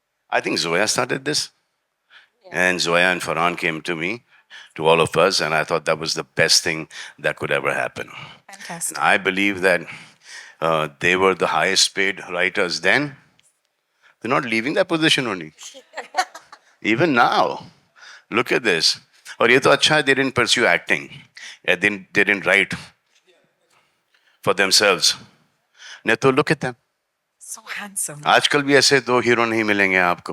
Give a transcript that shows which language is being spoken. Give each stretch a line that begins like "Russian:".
English: I think Zoya started this. And Zoya and Farhan came to me to all of us, and I thought that was the best thing that could ever happen. Fantastic. I believe that they were the highest paid writers then. They're not leaving that position only. Even now, look at this.
Hindi: और ये तो अच्छा है,
English: they didn't pursue acting. Yeah, they didn't write for themselves.
Hindi: नहीं तो
English: look at them. So handsome.
Hindi: आजकल भी ऐसे दो हीरो नहीं मिलेंगे आपको,